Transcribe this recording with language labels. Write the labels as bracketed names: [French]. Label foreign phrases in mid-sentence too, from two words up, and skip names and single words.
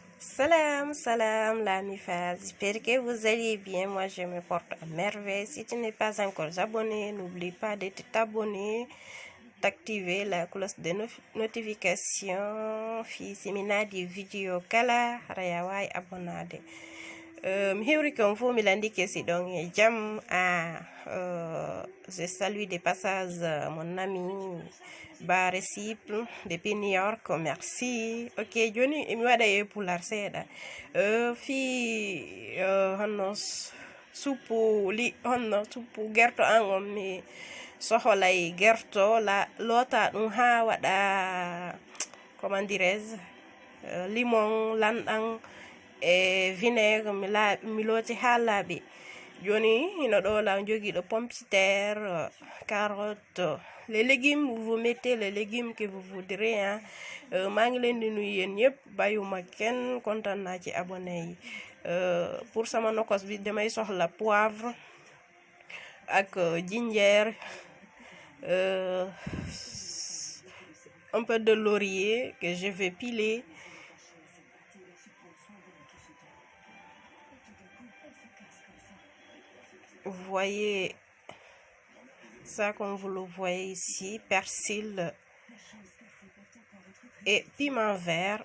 [French] Salam, salam, l'ami Faz. J'espère que vous allez bien. Moi, je me porte à merveille. Si tu n'es pas encore abonné, n'oublie pas de t'abonner, d'activer la cloche de notification. [Fula] Fi simina di vidéo kala rayawai abonnade. [French] Hiwri comme vous, Milandike, c'est donc jam je salue de passage mon ami Baresiple depuis New York, merci. Ok, Johnny, [Fula] mi wada e pular seda. Fi honno supu li honno supu gerto an mi soholay gerto la lota dum ha wada [French] comment dirais-je [Fula] limon landan e vinaigre mi loti ha laabi joni ino do la jogi do [French] pomme de terre, [Fula] carottes, [French] les légumes, vous mettez les légumes que vous voudrez hein. [Wolof] Maa ngi leen di nuyu yéen ñëpp bayuma kenn kontaan naa ci abonné yi. [French] Pour [Wolof] sama nokos bi damay soxla [French] poivre ak ginger, un peu de laurier que je vais piler. Vous voyez ça comme vous le voyez ici, persil et piment vert.